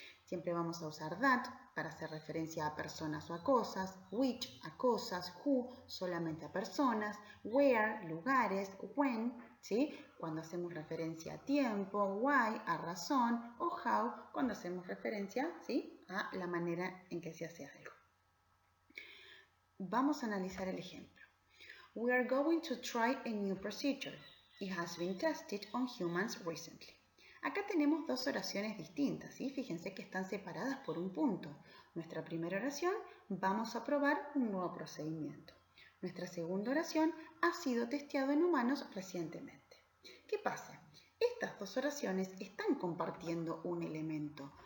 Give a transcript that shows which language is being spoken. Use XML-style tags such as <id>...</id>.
<es>Siempre vamos a usar that para hacer referencia a personas o a cosas, which a cosas, who solamente a personas, where lugares, when, ¿sí?, cuando hacemos referencia a tiempo, why a razón o how cuando hacemos referencia, ¿sí?, a la manera en que se hace algo. Vamos a analizar el ejemplo.</es> <en>We are going to try a new procedure. It has been tested on humans recently.</en> <es>Acá tenemos dos oraciones distintas, ¿sí? Fíjense que están separadas por un punto. Nuestra primera oración, vamos a probar un nuevo procedimiento. Nuestra segunda oración, ha sido testeado en humanos recientemente. ¿Qué pasa? Estas dos oraciones están compartiendo un elemento.</es>